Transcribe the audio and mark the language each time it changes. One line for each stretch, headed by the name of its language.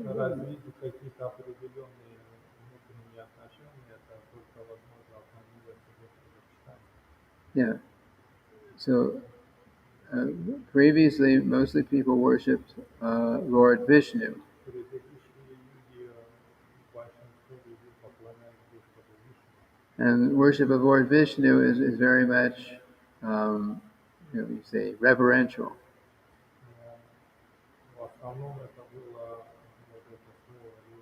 Russian: развить какие-то определенные внутренние отношения, это только возможно от милости Господа Читания.
English: Yeah. So previously, mostly people worshipped Lord Vishnu.
Russian: Предыдущие юги большинство людей поклонялись Господу Вишну.
English: And worship of Lord Vishnu is very much, you say, reverential.
Russian: В основном это было вот это слово